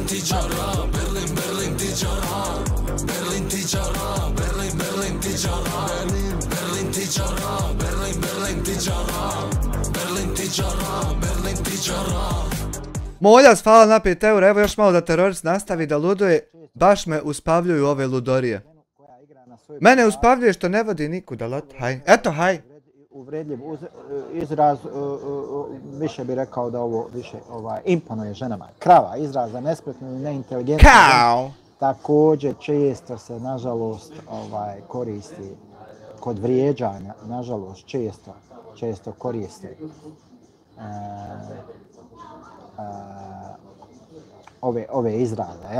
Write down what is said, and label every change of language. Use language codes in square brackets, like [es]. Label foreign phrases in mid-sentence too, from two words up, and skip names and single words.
[bs] Moljas, hvala na 5 eura, evo još malo da terorist nastavi da luduje, baš me uspavljuju ove ludorije. Mene uspavljuje što ne vodi nikuda, lot, haj. Eto, haj. Uvredljiv izraz, više bi rekao da ovo više imponuje ženama. Krava, izraz za nespretnu i neinteligentnu. Kao! Također često se, nažalost, koristi kod vrijeđanja, nažalost, često koriste ove izraze, jel?